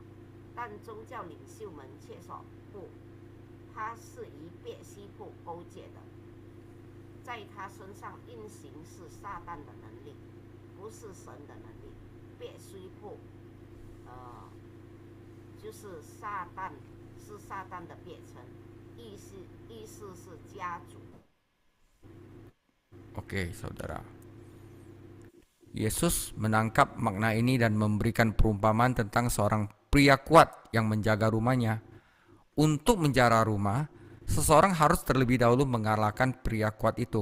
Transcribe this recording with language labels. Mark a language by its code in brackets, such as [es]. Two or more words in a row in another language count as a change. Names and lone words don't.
[zh] 但宗教领袖们却说不，他是与别西卜勾结的，在他身上运行是撒旦的能力，不是神的能力。别西卜就是撒旦，是撒旦的别称，意思是家族。 [id] Oke, saudara. Yesus menangkap makna ini dan memberikan perumpamaan tentang seorang pria kuat yang menjaga rumahnya. Untuk menjara rumah, seseorang harus terlebih dahulu mengalahkan pria kuat itu.